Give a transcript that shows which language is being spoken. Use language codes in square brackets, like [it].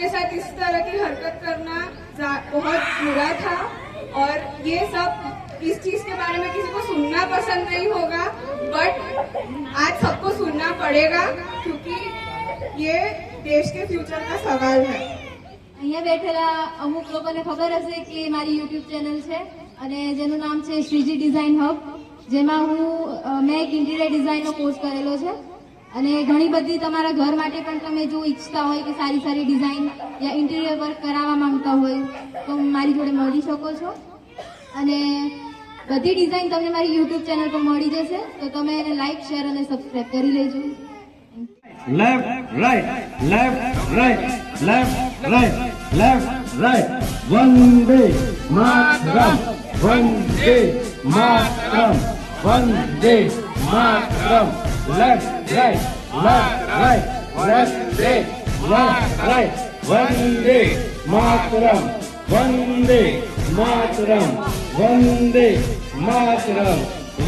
[hi] उसके साथ इस तरह की हरकत करना बहुत बुरा था और ये सब इस चीज के बारे में किसी को सुनना पसंद नहीं होगा, बट आज सबको सुनना पड़ेगा क्योंकि ये देश के फ्यूचर का सवाल है। [gu] અહીંયા બેઠેલા અમુક લોકોને ખબર હશે કે મારી યુટ્યુબ ચેનલ છે અને જેનું નામ છે શ્રીજી ડિઝાઇન હબ, જેમાં મેં એક ઇન્ટિરિયર ડિઝાઇનનો કોર્સ કરેલો છે અને ઘણી બધી તમારા ઘર માટે પણ તમે જો ઈચ્છતા હોય કે સારી સારી ડિઝાઇન યા ઇન્ટિરિયર વર્ક કરાવવા માંગતા હોય તો મારી જોડે મળી શકો છો અને બધી ડિઝાઇન તમને મારી યુટ્યુબ ચેનલ પર મળી જશે, તો તમે એને લાઈક, શેર અને સબસ્ક્રાઇબ કરી લેજો. [en] Left, right, left, right, left, right, left, right. [sa] Vande Mataram, Vande Mataram, Vande Mataram. [en] Left, right, left, right, left, right, [sa] Vande Mataram, Vande Mataram, Vande Mataram.